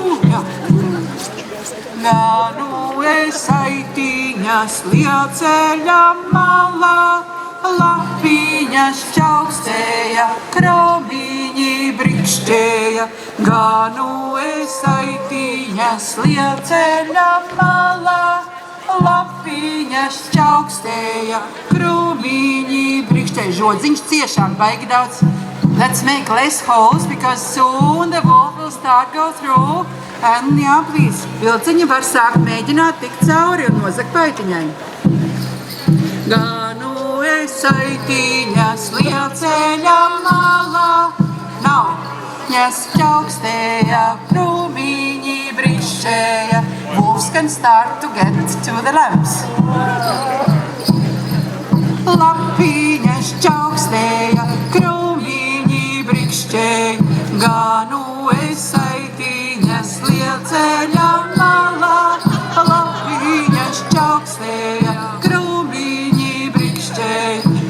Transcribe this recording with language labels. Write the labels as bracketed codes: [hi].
[lv] Jā. Ganu es aitiņas lielceļa malā, lapiņas čaukstēja, kromiņi brikšķēja. Ganu es aitiņas lielceļa malā, lapiņas čaukstēja, kromiņi brikšķēja. Žodziņš ciešāk, baigi daudz. [en] Let's make less holes because soon the wolf will start go through. [lv] And jā, please, vilciņi var sākt mēģināt tikt cauri un nozagt paitiņai. Ganu es aitiņas lielceļa malā, nautņas čaukstēja, kromiņi brikšķēja. [en] Wolves can start to get to the lamps. [lv] Lapiņas čaukstēja, kromiņi brikšķēja. Ganu es aitiņas lielceļa malā, lapiņas čaukstēja, kromiņi brikšķēja.